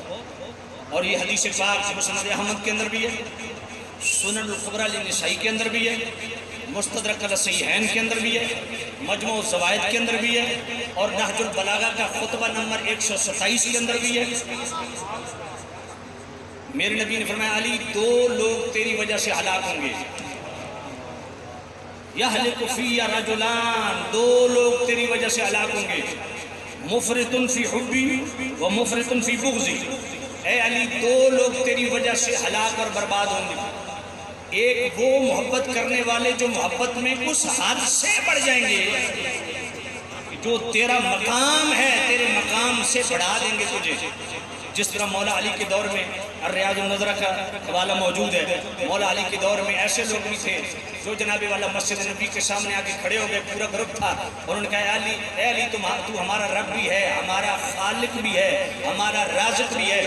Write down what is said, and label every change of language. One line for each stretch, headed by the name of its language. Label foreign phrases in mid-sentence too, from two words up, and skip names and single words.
Urdu: اور یہ حدیث پاک مسند احمد کے اندر بھی ہے، سنن الکبریٰ للنسائی کے اندر بھی ہے، مستدرک الصحیحین کے اندر بھی ہے، مجموع الزوائد کے اندر بھی ہے، اور نہج البلاغہ کا خطبہ نمبر 127 کے اندر بھی ہے۔ میرے نبی نے فرمایا علی 2 لوگ تیری وجہ سے ہلاک ہوں گے،
Arabic: یہلک فی رجلان،
Urdu: 2 لوگ تیری وجہ سے ہلاک ہوں گے،
Arabic: مفرط فی حبی و مفرط فی بغضی،
Urdu: اے علی 2 لوگ تیری وجہ سے ہلاک اور برباد ہوں گے۔ ایک وہ محبت کرنے والے جو محبت میں اس حد سے بڑھ جائیں گے جو تیرا مقام ہے، تیرے مقام سے بڑھا دیں گے تجھے، جس طرح مولا علی کے دور میں الریاض النظرہ کا حوالہ موجود ہے، مولا علی کے دور میں ایسے لوگ بھی تھے جو جناب والا مسجد نبی کے سامنے آ کے کھڑے ہو گئے، پورا گروپ تھا، انہوں نے کہا اے علی تو ہمارا رب بھی ہے، ہمارا خالق بھی ہے، ہمارا رازق بھی ہے۔